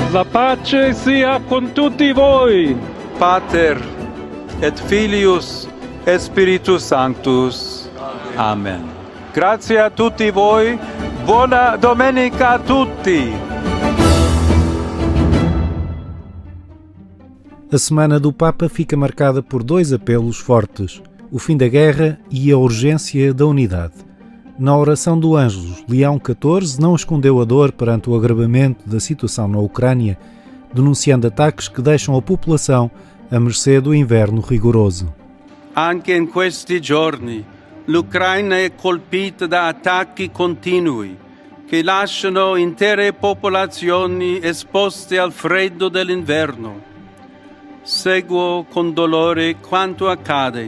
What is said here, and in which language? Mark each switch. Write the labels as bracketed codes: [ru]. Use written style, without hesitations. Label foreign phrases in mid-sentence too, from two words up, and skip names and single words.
[it] pace sia con tutti voi. [la] Pater et Filius et Spiritus Sanctus. [it] Amen. Grazie a tutti voi. Buona domenica a tutti. [pt] A Semana do Papa fica marcada por dois apelos fortes: o fim da guerra e a urgência da unidade. Na oração do Ângelus, Leão XIV não escondeu a dor perante o agravamento da situação na Ucrânia, denunciando ataques que deixam a popolação à mercê do inverno rigoroso. [it] Anche in questi giorni l'Ucraina è colpita da attacchi continui che lasciano intere popolazioni esposte al freddo dell'inverno. Seguo con dolore quanto accade.